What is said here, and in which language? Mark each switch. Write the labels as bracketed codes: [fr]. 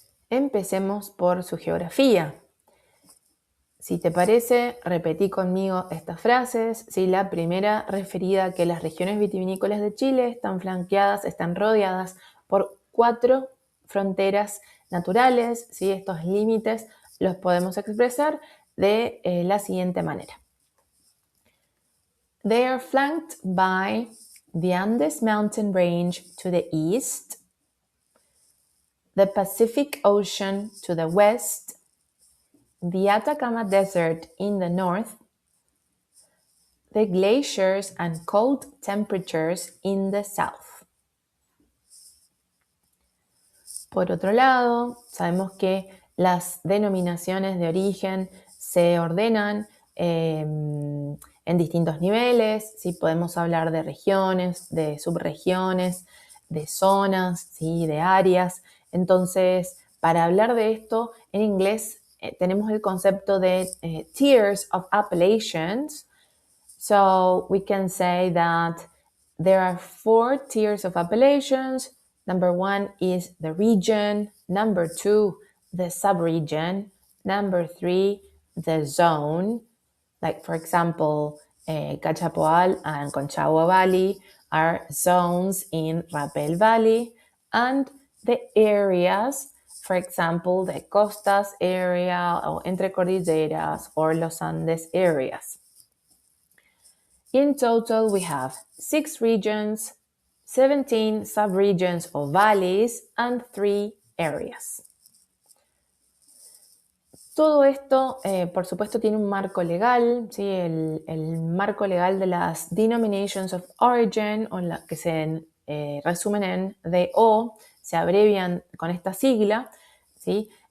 [es] Empecemos por su geografía. Si te parece, repetí conmigo estas frases. ¿Sí? La primera referida a que las regiones vitivinícolas de Chile están flanqueadas, están rodeadas por 4 fronteras naturales. ¿Sí? Estos límites los podemos expresar de la siguiente manera. [en] They are flanked by the Andes Mountain Range to the east, the Pacific Ocean to the west, the Atacama Desert in the north, the glaciers and cold temperatures in the south. [es] Por otro lado, sabemos que las denominaciones de origen se ordenan en distintos niveles. ¿Sí? Podemos hablar de regiones, de subregiones, de zonas, ¿sí? De áreas. Entonces, para hablar de esto, en inglés tenemos el concepto de tiers of appellations. [en] So we can say that there are 4 tiers of appellations. Number 1 is the region. Number 2, the subregion. Number 3, the zone. Like, for example, Cachapoal and Conchagua Valley are zones in Rapel Valley. And the areas, for example, the Costas area or Entre Cordilleras or Los Andes areas. In total, we have 6 regions, 17 subregions or valleys, and 3 areas. [es] Todo esto, por supuesto, tiene un marco legal, ¿sí? El marco legal de las Denominations of Origin, o que se resumen en DO, se abrevian con esta sigla, ¿sí?